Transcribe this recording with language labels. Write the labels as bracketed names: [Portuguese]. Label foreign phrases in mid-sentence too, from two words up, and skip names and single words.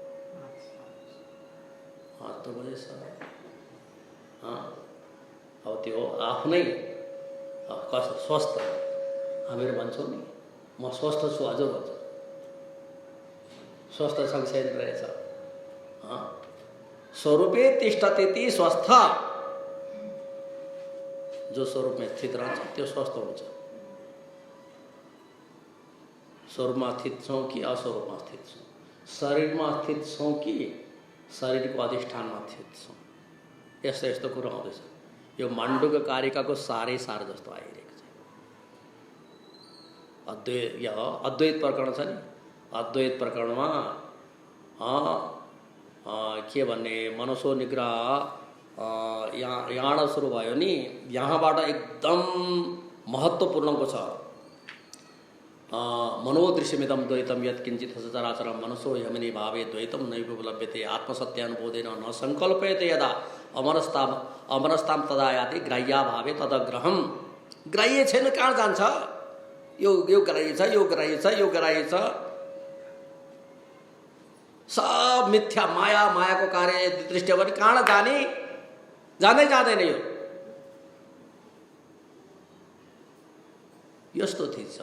[Nepali] 8 बजेसम्म। अब त्यो आफ्नै कस्तो स्वस्थ, हामीहरू भन्छौँ नि, म स्वस्थ छु हजुर भन्छ। स्वस्थ सँगसँगै रहेछ। [Sanskrit] स्वरूपे तिष्ठति स्वस्थ। [Nepali] जो स्वरूपमा स्थित रहन्छ त्यो स्वस्थ हुन्छ। स्वरूपमा स्थित छौँ कि अस्वरूपमा स्थित छौँ, शरीरमा स्थित छौँ कि शरीरको अधिष्ठानमा स्थित छौँ, यस्तो यस्तो कुरो आउँदैछ। यो माण्डुक्य कारिकाको सारै सार जस्तो आइरहेको छ। अद्वैत प्रकरण छ नि, अद्वैत प्रकरणमा के भन्ने, [Sanskrit] मनसो निग्रह [Nepali] यहाँ सुरु भयो नि, यहाँबाट एकदम महत्त्वपूर्णको छ। [Sanskrit] मनोदृश्यमिदं द्वैतम यत्किञ्चित् सचराचरं मनसो यमिनी भावे द्वैतम नैवोपलभ्यते आत्मसत्यानुबोधेन न संकल्पयते यदा अमरस्ताम तदा याति ग्राह्या भावे तदग्रहम। [Nepali] ग्राह्य छैन, कहाँ जान्छ? यो ग्राह्य छ, यो ग्राह्य छ, यो ग्राह्य छ, सब मिथ्या, माया, मायाको कार्य दृष्टि भने कहाँ जाने? जाँदै जाँदैन। यो यस्तो थिच छ।